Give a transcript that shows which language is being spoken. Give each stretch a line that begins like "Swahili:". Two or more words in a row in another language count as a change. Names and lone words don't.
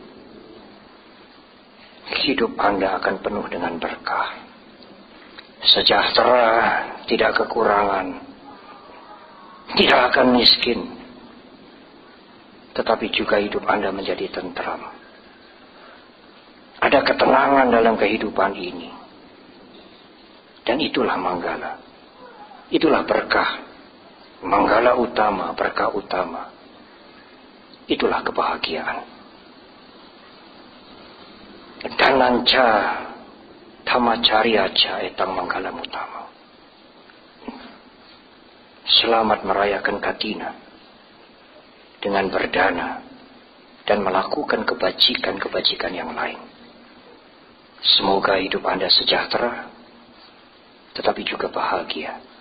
Indonesian: Hidup Anda akan penuh dengan berkah, sejahtera, tidak kekurangan, tidak akan miskin, tetapi juga hidup Anda menjadi tentram. Ada ketenangan dalam kehidupan ini. Dan itulah manggala. Itulah berkah.
Pali: Manggala utama,
Indonesian: berkah utama. Itulah kebahagiaan.
Pali: Dananca dhammacariyaca etang manggala utama.
Indonesian: Selamat merayakan Katina dengan berdana dan melakukan kebajikan-kebajikan yang lain. Semoga hidup Anda sejahtera, tetapi juga bahagia.